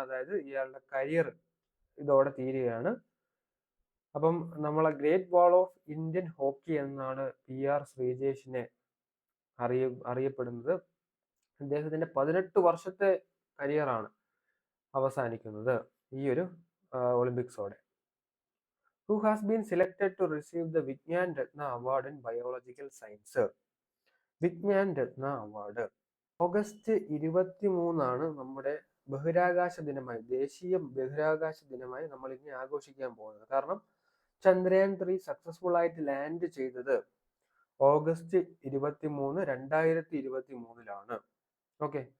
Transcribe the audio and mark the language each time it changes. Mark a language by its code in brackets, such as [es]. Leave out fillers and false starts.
[ml] അതായത് ഇയാളുടെ കരിയർ ഇതോടെ തീരുകയാണ്. അപ്പം നമ്മളെ great wall of Indian hockey എന്നാണ് PR ശ്രീജേഷിനെ അറിയപ്പെടുന്നത്. അദ്ദേഹത്തിന്റെ 18 വർഷത്തെ കരിയറാണ് അവസാനിക്കുന്നത് ഈ ഒരു ഒളിമ്പിക്സോടെ. [en] Who has been selected to receive the Vigyan Ratna Award in Biological Science? [ml] Vigyan Ratna award August 23 നമ്മുടെ ബഹിരാകാശ ദിനമായി, ദേശീയ ബഹിരാകാശ ദിനമായി നമ്മൾ ഇനി ആഘോഷിക്കാൻ പോകുന്നത്. കാരണം ചന്ദ്രയാൻ 3 സക്സസ്ഫുൾ ആയിട്ട് ലാൻഡ് ചെയ്തത് ഓഗസ്റ്റ് 23, 2023 ഓക്കെ.